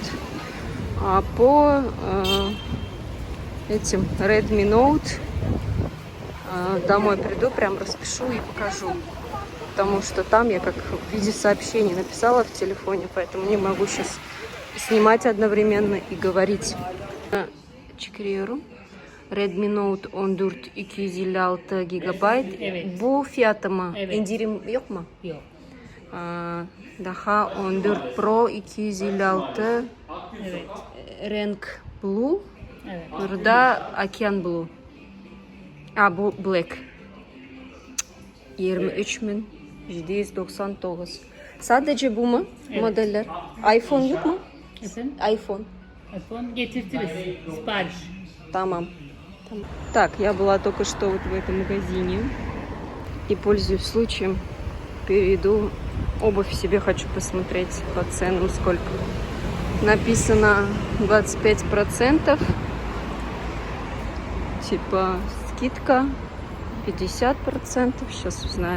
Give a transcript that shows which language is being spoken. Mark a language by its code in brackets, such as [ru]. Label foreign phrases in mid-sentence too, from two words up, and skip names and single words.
[ru] По этим Redmi Note домой приду, прям распишу и покажу. Потому что там я как в виде сообщений написала в телефоне, поэтому не могу сейчас снимать одновременно и говорить. [tr] Çıkarıyorum. Redmi Note 14 256 GB. Evet. Bu fiyatı mı? Evet. İndirim yok mu? Yok. Daha 14 Pro 256 Evet. renk blue. Evet. Burada Okean Blue. Bu black. 23.799. Sadece bu mu Evet. modeller? iPhone yok mu? Efendim? iPhone. iPhone getirtiriz. Sipariş. Tamam. [ru] Так, я была только что вот в этом магазине и, пользуясь случаем, перейду. Обувь себе хочу посмотреть по ценам, сколько. Написано 25%, типа скидка 50%, сейчас узнаю.